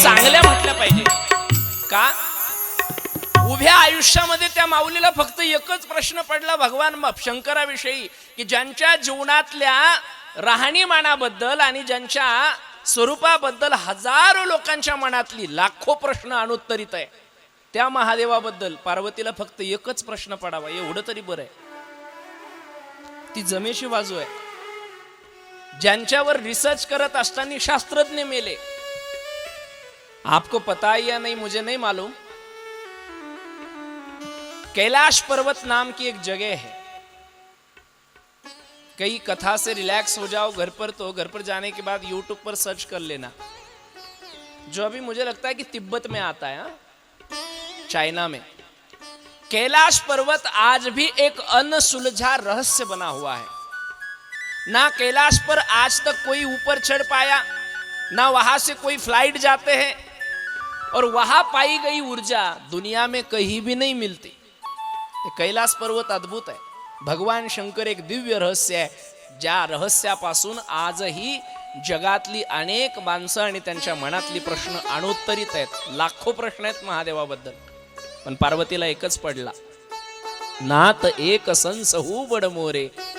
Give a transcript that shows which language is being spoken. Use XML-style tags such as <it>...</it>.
<mr>चांगल्या म्हटल्या पाहिजे का? उभ्या आयुष्यामध्ये त्या माऊलीला फक्त एकच प्रश्न पडला भगवान शंकराविषयी, की ज्यांच्या जीवनातल्या राहणीमानाबद्दल आणि ज्यांच्या स्वरूपाबद्दल हजारो लोकांच्या मनातली लाखो प्रश्न अनुत्तरित आहे, त्या महादेवाबद्दल पार्वतीला फक्त एकच प्रश्न पडावा, एवढं तरी बरं आहे. ती जमेची बाजू आहे. ज्यांच्यावर रिसर्च करत असताना शास्त्रज्ञ मेले.</mr> <hi>आपको पता है या नहीं मुझे नहीं मालूम, कैलाश पर्वत नाम की एक जगह है. कई कथा से रिलैक्स हो जाओ घर पर, तो घर पर जाने के बाद यूट्यूब पर सर्च कर लेना. जो अभी मुझे लगता है कि तिब्बत में आता है, चाइना में. कैलाश पर्वत आज भी एक अनसुलझा रहस्य बना हुआ है. ना कैलाश पर आज तक कोई ऊपर चढ़ पाया, ना वहां से कोई फ्लाइट जाते हैं, और वहां पाई गई ऊर्जा दुनिया में कहीं भी नहीं मिलती.</hi> <mr>कैलाश पर्वत अद्भुत आहे. भगवान शंकर एक दिव्य रहस्य आहे, ज्या रहस्यापासून आजही जगातली अनेक माणसं आणि त्यांच्या मनातली प्रश्न अनुत्तरित आहेत. लाखो प्रश्न आहेत महादेवाबद्दल, पण पार्वतीला एकच पडला, नात एक संसहु बड मोरे.</mr>